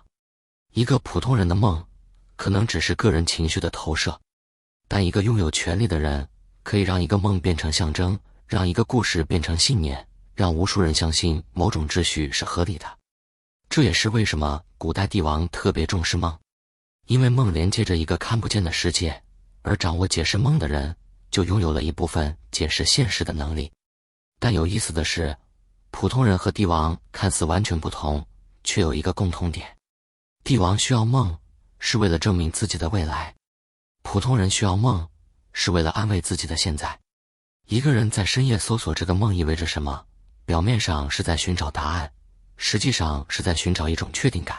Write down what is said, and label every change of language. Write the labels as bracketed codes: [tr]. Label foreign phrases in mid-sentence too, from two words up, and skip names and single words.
[zh] 一個普通人的夢可能只是個人情緒的投射，但一個擁有權力的人可以讓一個夢變成象徵，讓一個故事變成信念，讓無數人相信某種秩序是合理的。這也是為什麼古代帝王特別重視夢，因為夢連接着一個看不見的世界，而掌握解釋夢的人就擁有了一部分解釋現實的能力。但有意思的是，普通人和帝王看似完全不同，卻有一個共同點：帝王需要夢是為了證明自己的未來，普通人需要夢是為了安慰自己的現在。一個人在深夜搜索這個夢意味着什麼，表面上是在尋找答案，實際上是在尋找一種確定感。